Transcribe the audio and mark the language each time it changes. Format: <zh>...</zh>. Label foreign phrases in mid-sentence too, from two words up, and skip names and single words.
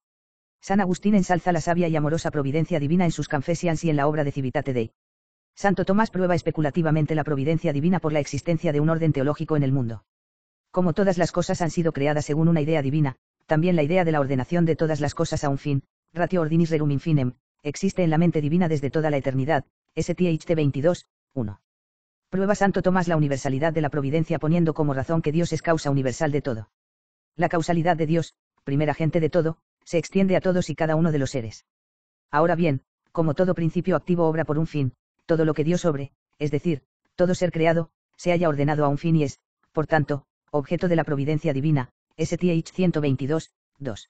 <es>San Agustín ensalza la sabia y amorosa providencia divina en sus Confessions y en la obra de Civitate Dei. Santo Tomás prueba especulativamente la providencia divina por la existencia de un orden teológico en el mundo. Como todas las cosas han sido creadas según una idea divina, también la idea de la ordenación de todas las cosas a un fin,</es> <la>ratio ordinis rerum infinem,</la> <es>existe en la mente divina desde toda la eternidad, STHT 22, 1. Prueba Santo Tomás la universalidad de la providencia poniendo como razón que Dios es causa universal de todo. La causalidad de Dios, primer agente de todo, se extiende a todos y cada uno de los seres. Ahora bien, como todo principio activo obra por un fin, todo lo que Dios obre, es decir, todo ser creado, se haya ordenado a un fin y es, por tanto, objeto de la providencia divina, STH 122, 2.</es>